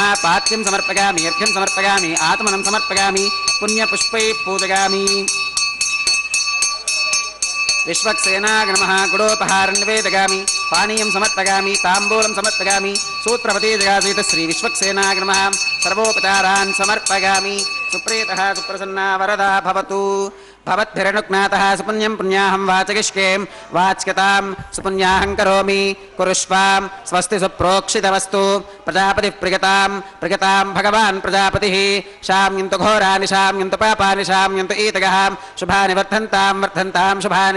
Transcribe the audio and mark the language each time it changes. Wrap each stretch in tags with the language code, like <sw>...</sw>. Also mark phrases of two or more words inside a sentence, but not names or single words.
<sa>పాత్యం సమర్పయామి అర్ఘ్యం సమర్పయామి ఆత్మనం సమర్పయామి పుణ్యపుష్పై పూజయామి. విశ్వక్సేనాయ నమః. గుడోపహారం నివేదయామి పానీయం సమర్పయామి తాంబూలం సమర్పయామి సూత్రవతీ జగాసీత శ్రీ విశ్వక్సేనాయ నమః. సర్వోపచారాన్ సమర్పయామి. सुप्रीतः सुप्रसन्ना वरदा भवतु भवद्भिरनुज्ञातः सुपुण्यं पुण्याहं वाचगिष्कें वाच्यतां सुपुण्याहं करोमि कुरुष्वां स्वस्ति सुप्रोक्षितवस्तु प्रजापतिः प्रियतां भगवान् प्रजापतिः शाम्यन्तु घोराणि शाम्यन्तु पापानि शाम्यन्तु ईतगः शुभानि वर्धन्तां शुभानि</sa>